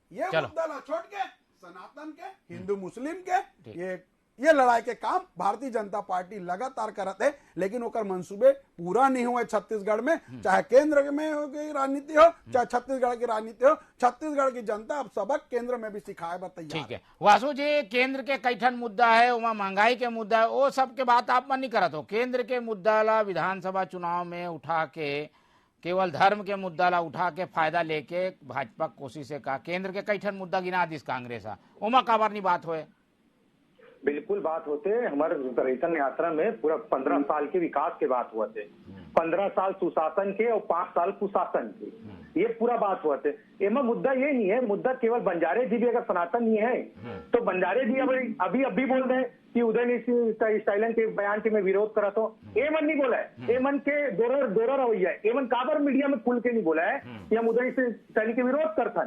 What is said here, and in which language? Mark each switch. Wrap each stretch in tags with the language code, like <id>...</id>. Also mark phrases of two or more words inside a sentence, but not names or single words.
<hne>ये मुद्दा ला छोड़ के सनातन के हिंदू मुस्लिम के ये लड़ाई के काम भारतीय जनता पार्टी लगातार करत है, लेकिन ओकर मंसूबे पूरा नहीं हुए छत्तीसगढ़ में। चाहे केंद्र में राजनीति हो, चाहे छत्तीसगढ़ की राजनीति हो, छत्तीसगढ़ की जनता अब सबक केंद्र में भी सिखाए बताइए। ठीक है वासु जी, केंद्र के कई ठन मुद्दा है, वहाँ महंगाई के मुद्दा है, वो सब के बात आप मन नहीं करत हो। केंद्र के मुद्दा ला विधानसभा चुनाव में उठा के केवल धर्म के मुद्दा ला उठा के फायदा लेके भाजपा कोशिश है का, केंद्र के कई ठन मुद्दा गिना दिस कांग्रेस ओमा काबर नहीं बात होए। बिल्कुल बात होते, हमारे पर्यटन यात्रा में पूरा 15 साल के विकास के बात हुआ थे, 15 साल सुशासन के और 5 साल कुशासन के, ये पूरा बात हुआ थे। एमा मुद्दा ये नहीं है, मुद्दा केवल बंजारे जी भी अगर सनातन नहीं है तो बंजारे जी अभी बोल रहे हैं कि उदय स्टाइलन के बयान के मैं विरोध करा तो एमन नहीं बोला है, एमन के दोरा रवैया है, एमन काबर मीडिया में खुल के नहीं बोला है कि हम उदय स्टाइलन के विरोध करते।</hne>